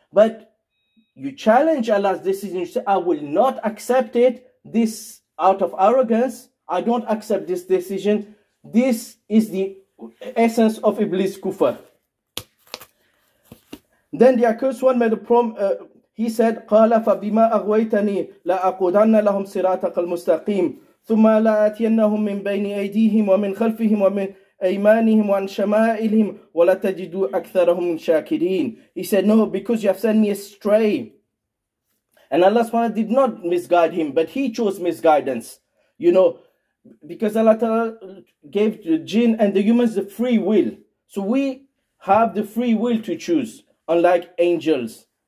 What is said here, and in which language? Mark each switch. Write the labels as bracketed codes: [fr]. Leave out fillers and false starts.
[en] But you challenge Allah's decision, you say, I will not accept it, this out of arrogance, I don't accept this decision. This is the essence of Iblis kufr. Then the accursed one made he said, [ar] قَالَ فَبِمَا أَغْوَيْتَنِي لَأَقُودَنَّ لَهُمْ صِرَاطَكَ الْمُسْتَقِيمِ ثم لآتينهم من بين أيديهم ومن خلفهم ومن أيمانهم وعن شمائلهم ولا تجدوا أكثرهم شاكرين. [en] He said, no, because you have sent me astray. And Allah subhanahu wa ta'ala did not misguide him, but he chose misguidance. You know, because Allah ta'ala gave the jinn and the humans the free will. So we have the free will to choose, unlike angels.